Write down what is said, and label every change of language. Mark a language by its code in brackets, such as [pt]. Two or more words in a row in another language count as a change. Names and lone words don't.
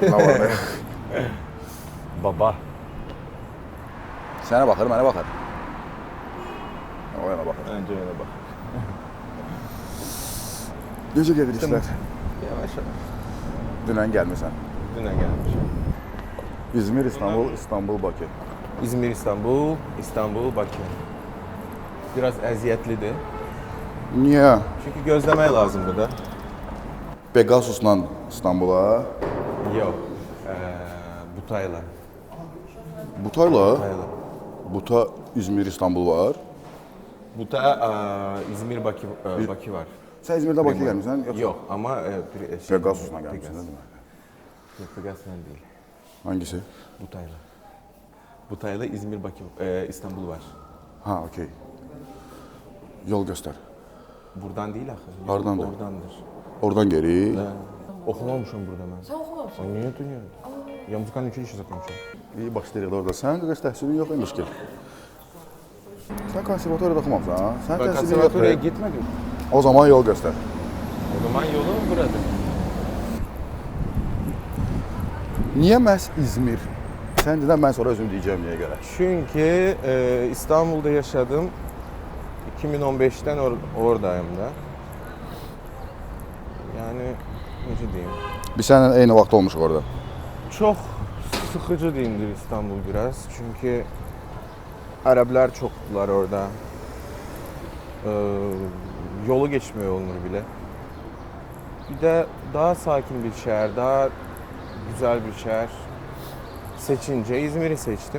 [az] Nə var? Baba. Sənə baxır, mənə baxır. O yana baxır. [tr] Önce yana bak. [az] Necə gedir işlər? Yavaş yavaş. Dünən gəlmirsən. [tr] Dünən gelmişim. [az] İzmir, İstanbul, İstanbul, Bakı. [tr] İzmir, İstanbul, İstanbul, Bakü. [az] Biraz əziyyətlidir. Niyə? Çünkü gözlemek lazım burada. [tr] Pegasus'la İstanbul'a. Yok. Butayla. Butayla. Butayla. Buta, İzmir, İstanbul var. Buta, İzmir, Bakü var. [az] Sən İzmirdə Bakıya gəlmirsən? Yoxsa [tr] Yok ama [az] Pegasus'la gəlmirsən, [tr] değil mi? Yok, Pegasus'la değil. Hangisi? Butayla. Butayla İzmir, Bakü, İstanbul var. [az] Ha, okey. Yol göstər. [tr] Buradan değil axı. [az] Hardandır? Oradandır. Oradan geri. Oxumamışam burada mən. Sən oxumamışsan? Niyə dünya? [ru] Я музыкальное училище закончил. [az] İyi başlayırıq da orada. Sənin qədər təhsilin yox imiş ki. Sən konservatoriyada oxumamısan? Sən [tr] Ben [az] təhsilin konservatoriya yoxdur. [tr] gitmedim. [az] O zaman yol göstər. O zaman yolum burada. Niyə məhz İzmir? Sən dedən mən sonra özüm deyəcəm niyə görə. [tr] Çünkü İstanbul'da yaşadım. 2015'ten oradayım da. Yani ne diyeyim? [az] Biz səninlə eyni vaxt olmuşuq orada. [tr] Çok sıkıcı değildir İstanbul biraz. Çünkü Araplar çoktular orada. Yolu geçmiyor olunur bile. Bir de daha sakin bir şehir, daha güzel bir şehir seçince İzmir'i seçtim.